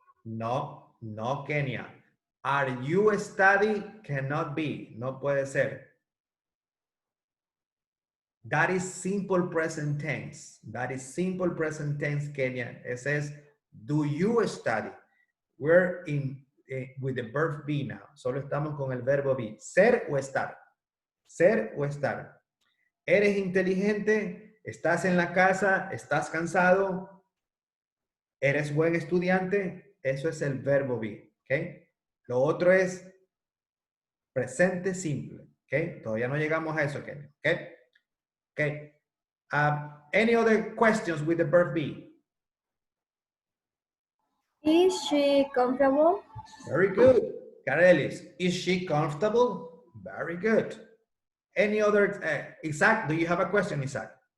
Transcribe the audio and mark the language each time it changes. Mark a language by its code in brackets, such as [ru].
[en] No, no, Kenya. Are you a study? Cannot be. [es] No puede ser. [en] That is simple present tense. That is simple present tense, Kenya. It says, do you study? We're in with the verb be now. [es] Solo estamos con el verbo be. Ser o estar. Ser o estar. ¿Eres inteligente? ¿Estás en la casa? ¿Estás cansado? ¿Eres buen estudiante? Eso es el verbo be. ¿Okay? Lo otro es presente simple. ¿Okay? Todavía no llegamos a eso, Kenya. ¿Okay? Okay. [en] Any other questions with the verb be? Is she comfortable? Very good. Carelis, is she comfortable? Very good. Any other, Isaac, do you have a question, Isaac?